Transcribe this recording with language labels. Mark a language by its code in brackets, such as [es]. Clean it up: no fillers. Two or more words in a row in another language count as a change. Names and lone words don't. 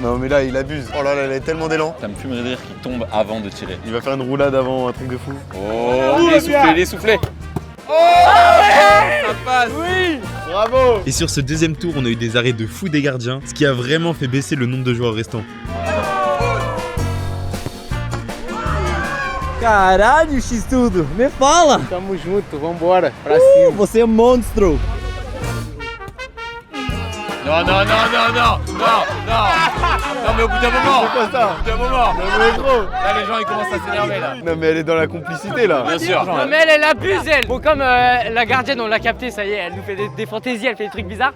[fr] Non, mais là, il abuse. Oh là là, il a tellement d'élan. Ça me fume de rire qu'il tombe avant de tirer. Il va faire une roulade avant, un truc de fou. Oh, il est soufflé. Oh, ça passe. Oui. Bravo. Et sur ce deuxième tour, on a eu des arrêts de fou des gardiens, ce qui a vraiment fait baisser le nombre de joueurs restants. [pt] Caralho, X-Tudo. Me fala. Tamo junto, vambora, pra cima. Você é monstro. [fr] Non, mais au bout d'un moment. C'est quoi ça? Au bout d'un moment. Non, mais gros. Là, les gens ils commencent à s'énerver là. Non, mais elle est dans la complicité là. Bien sûr. Non mais elle abuse elle. Bon comme la gardienne on l'a capté, ça y est, elle nous fait des fantaisies, elle fait des trucs bizarres.